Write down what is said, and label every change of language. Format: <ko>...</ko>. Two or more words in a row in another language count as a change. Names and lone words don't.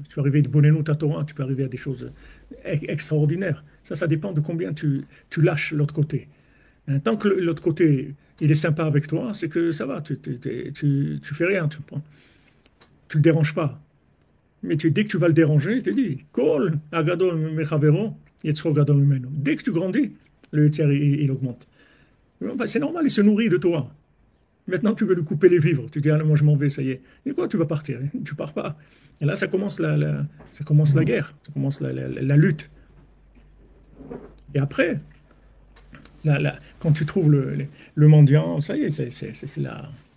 <fr>Tu peux arriver de Bonenu à Torah, tu peux arriver à des choses extraordinaires. Ça dépend de combien tu lâches l'autre côté. Tant que l'autre côté, il est sympa avec toi, c'est que ça va, tu fais rien, tu le déranges pas. Mais dès que tu vas le déranger, il te dit,</fr> <he>כל, הגדול מחבירו, יצרו גדול ממנו.</he> <fr>Dès que tu grandis, le yetzer, il augmente. C'est normal, il se nourrit de toi. Maintenant, tu veux lui couper les vivres. Tu dis, ah, moi, je m'en vais, ça y est. Et quoi, tu vas partir? Tu pars pas. Et là, ça commence ça commence la guerre, ça commence la lutte. Et après, quand tu trouves le mendiant, ça y est, c'est là.</fr>